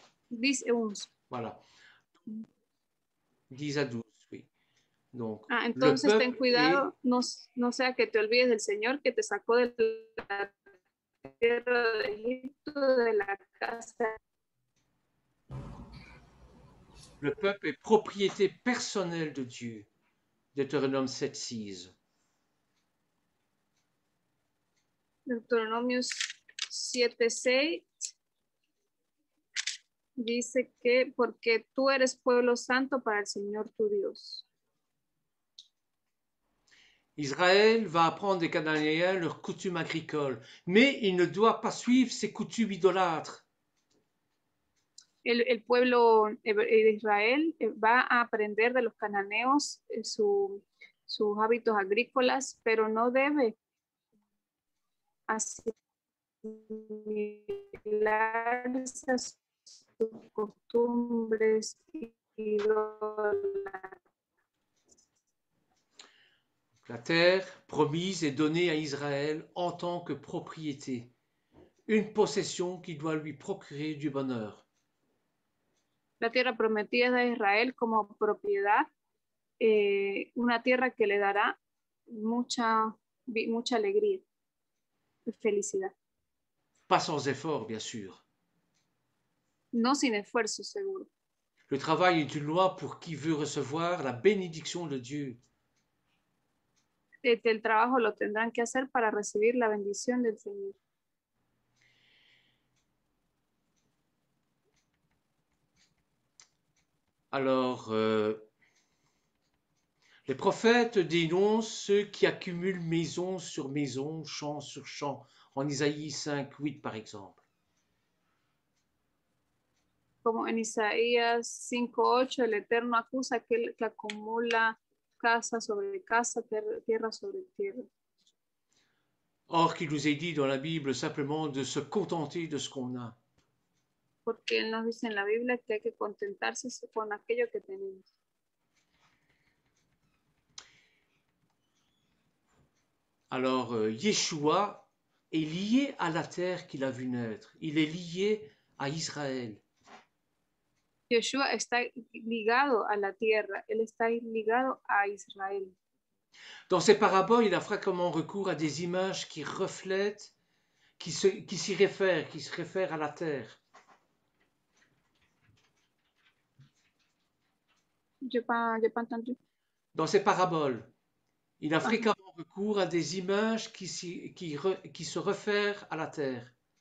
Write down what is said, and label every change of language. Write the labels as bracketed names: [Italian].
[French] 10 et 11. Voilà. 10 à 12, oui. Donc, [Spanish] entonces ten cuidado, no sea que te olvides del Señor que te sacó de la tierra de Egipto, de la casa. [French] Le peuple est propriété personnelle de Dieu. Deutéronome 7, 6. [Spanish] Deuteronomio 7, 6 dice que porque tú eres pueblo santo para el Señor tu Dios. [French] Israël va apprendre des Cananéens leurs coutumes agricoles, mais il ne doit pas suivre ces coutumes idolâtres. [Spanish] El pueblo de Israel va a aprender de los cananeos sus hábitos agrícolas, pero no debe asimilarse a sus costumbres idólatras. [French] La terre promise est donnée à Israël en tant que propriété, une possession qui doit lui procurer du bonheur. [Spanish] La tierra prometida es de Israel como propiedad, una tierra que le dará mucha alegría y felicidad. [French] Pas sans effort, bien sûr. [Spanish] No sin esfuerzo, seguro. [French] Le travail est une loi pour qui veut recevoir la bénédiction de Dieu. [Spanish] El trabajo lo tendrán que hacer para recibir la bendición del Señor. [French] Alors, les prophètes dénoncent ceux qui accumulent maison sur maison, champ sur champ, en Isaïe 5, 8 par exemple. [Spanish] Como en Isaías 5:8, el Eterno acusa a aquel que acumula casa sobre casa, tierra sobre tierra. [French] Or qu'il nous est dit dans la Bible simplement de se contenter de ce qu'on a. [Spanish] Porque Él nos dice en la Biblia que hay que contentarse con aquello que tenemos. [French] Alors, Yeshua est lié à la terre qu'il a vu naître. Il est lié à Israël. [Spanish] Yeshua está ligado a la tierra, Él está ligado a Israel. [French] Dans ses paraboles, il a fréquemment recours à des images qui reflètent, qui se réfèrent à la terre. J'ai pas entendu. Dans ses paraboles, il a fréquemment recours à des images qui se réfèrent à la terre.